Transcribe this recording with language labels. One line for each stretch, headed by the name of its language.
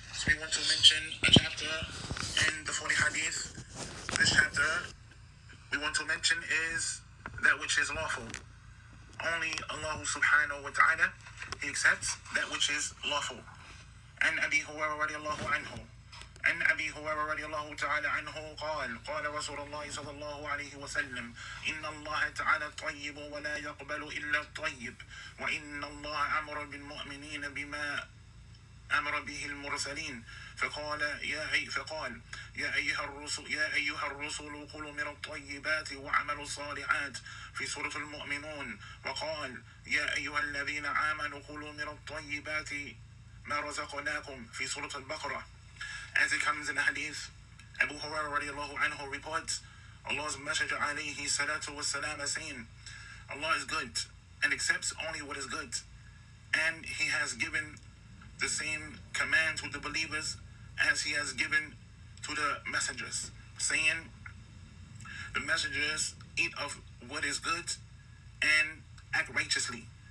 English: So we want to mention a chapter in the 40 hadith. This chapter we want to mention is that which is lawful. Only Allah subhanahu wa ta'ala, He accepts that which is lawful. And Abi Hurairah radiallahu anhu.
Arabic: عن أبي هريرة رضي الله تعالى عنه قال رسول الله صلى الله عليه وسلم إن الله تعالى طيب ولا يقبل إلا الطيب وإن الله أمر بالمؤمنين بما أمر به المرسلين فقال يا أيها الرسل كلوا من الطيبات واعملوا الصالحات في سورة المؤمنون، وقال يا أيها الذين آمنوا كلوا من الطيبات ما رزقناكم في سورة البقرة.
English: As it comes in the hadith, Abu Hurairah radiallahu anhu reports Allah's Messenger alayhi salatu wassalam saying, Allah is good and accepts only what is good, and He has given the same command to the believers as He has given to the messengers, saying the messengers eat of what is good and act righteously.